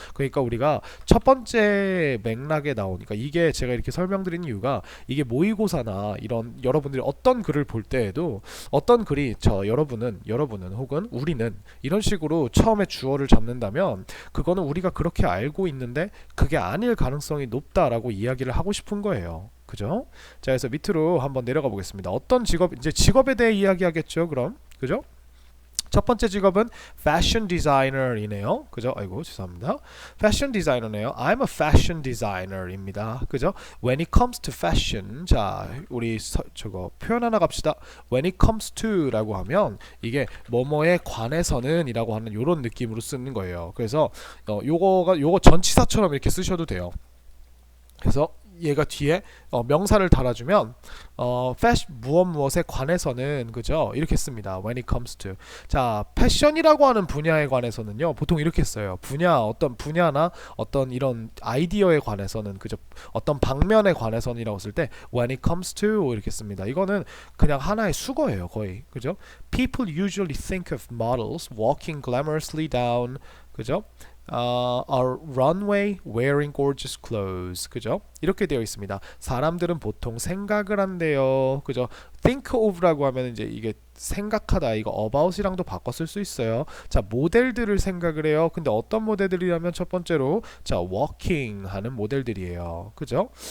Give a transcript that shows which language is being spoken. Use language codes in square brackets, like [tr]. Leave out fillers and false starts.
[ko] 그러니까 우리가 첫 번째 맥락에 나오니까 이게 제가 이렇게 설명드린 이유가 이게 모의고사나 이런 여러분들이 어떤 글을 볼 때에도 어떤 글이 여러분은 혹은 우리는 이런 식으로 처음에 주어를 잡는다면 그거는 우리가 그렇게 알고 있는데 그게 아닐 가능성이 높다라고 이야기를 하고 싶은 거예요. 그죠? 자, 그래서 밑으로 한번 내려가 보겠습니다. 어떤 직업, 이제 직업에 대해 이야기하겠죠. 그럼 그죠? 첫 번째 직업은 패션 디자이너이네요. 그죠? 아이고 죄송합니다. 패션 디자이너네요. [en] I'm a fashion designer입니다. [ko] 그죠? [en] When it comes to fashion, [ko] 자 우리 저거 표현 하나 갑시다. When it comes to라고 하면 이게 뭐뭐에 관해서는 이라고 하는 이런 느낌으로 쓰는 거예요. 그래서 요거 전치사처럼 이렇게 쓰셔도 돼요. 그래서 얘가 뒤에 명사를 달아주면 무엇에 관해서는, 그죠? 이렇게 씁니다. [en] When it comes to. [ko] 자, 패션이라고 하는 분야에 관해서는요 보통 이렇게 써요. 어떤 분야나 어떤 이런 아이디어에 관해서는, 그죠? 어떤 방면에 관해서는이라고 쓸 때 [en] when it comes to [ko] 이렇게 씁니다. 이거는 그냥 하나의 수거예요 거의. 그죠? [en] People usually think of models walking glamorously down, [ko] 그죠? [en] a runway wearing gorgeous clothes. [ko] 그죠? 이렇게 되어 있습니다. 사람들은 보통 생각을 한대요. 그죠? think of라고 하면 이제 이게 생각하다, 이거 about이랑도 바꿔 쓸 수 있어요. 자, 모델들을 생각을 해요. 근데 어떤 모델들이라면 첫 번째로 자, walking 하는 모델들이에요. 그죠?